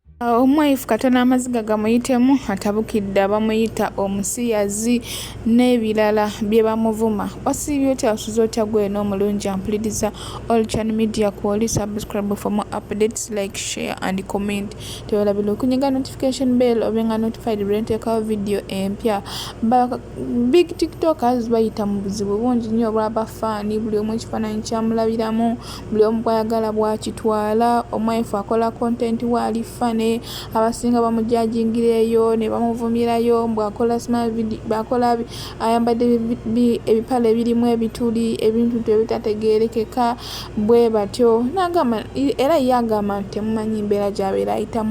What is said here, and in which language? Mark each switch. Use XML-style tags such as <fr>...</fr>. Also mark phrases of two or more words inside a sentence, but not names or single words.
<lg>Omu-wife katono amaziga gamuyitemu atabukidde bamuyita musiyazi n'ebirala bye bamuvuma. Wasiibye otya wasuze otya gwe n'omulungi ampuliriza</lg> <en>all channel media</en> <lg>kwoli</lg> <en>subscribe for more updates, like, share and comment.</en> <lg>Tebalabira okunyiga</lg> <en>notification bell</en> <lg>obenga notified bwe nteekawo video empya.</lg> <en>Big tiktokers</en> <lg>bayita mu buzibu bungi nnyo olw'abafaani, buli omu ekifaananyi kyamulabiramu, buli omu bw'ayagala bw'akitwala. Omu-wife akola content waali fane, abasinga bamujajingireyo ne bamuvumirayo bw'akola bw'akola ayambadde ebipale ebirimu ebituli ebintu ebitategeerekeka bwe batyo n'agamba era ye agamba nti temumanyi mbeera gy'abeera ayitamu.</lg>